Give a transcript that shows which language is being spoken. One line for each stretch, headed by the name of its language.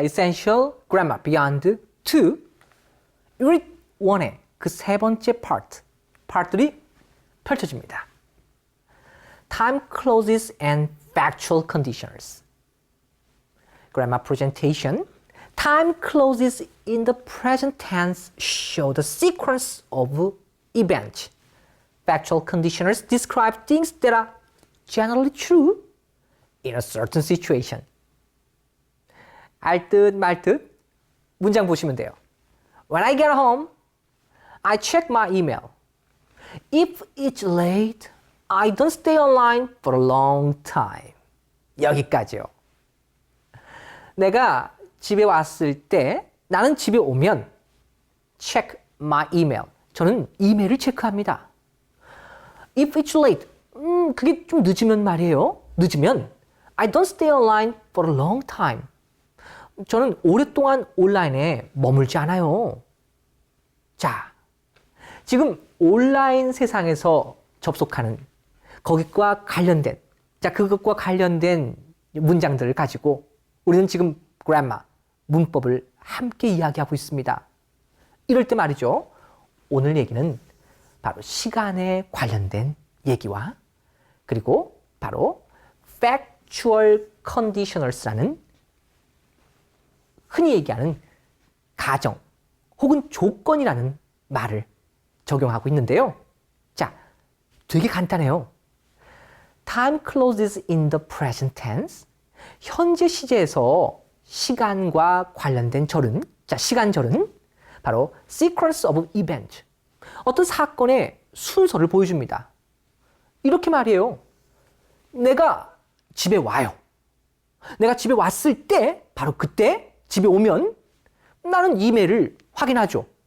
Korean: Essential Grammar Beyond 2 Unit 1의 그 세 번째 파트들이 펼쳐집니다.
English: Time clauses and factual conditionals. Grammar presentation. Time clauses in the present tense show the sequence of events. Factual conditionals describe things that are generally true in a certain situation.
Korean: 알듯 말듯 문장 보시면 돼요.
English: When I get home, I check my email. If it's late, I don't stay online for a long time.
Korean: 여기까지요. 내가 집에 왔을 때 나는 집에 오면
English: check my email.
Korean: 저는 이메일을 체크합니다.
English: If it's late,
Korean: 그게 좀 늦으면 말이에요. 늦으면
English: I don't stay online for a long time.
Korean: 저는 오랫동안 온라인에 머물지 않아요. 자, 지금 온라인 세상에서 접속하는 거기과 관련된, 그것과 관련된 문장들을 가지고 우리는 지금 그래머, 문법을 함께 이야기하고 있습니다. 이럴 때 말이죠. 오늘 얘기는 바로 시간에 관련된 얘기와 그리고 바로 factual conditionals라는 흔히 얘기하는 가정 혹은 조건이라는 말을 적용하고 있는데요. 자, 되게 간단해요.
English: Time clauses in the present tense.
Korean: 현재 시제에서 시간과 관련된 절은, 시간절은 바로 sequence of event. 어떤 사건의 순서를 보여줍니다. 이렇게 말이에요. 내가 집에 와요. 내가 집에 왔을 때, 바로 그때 집에 오면 나는 이메일을 확인하죠.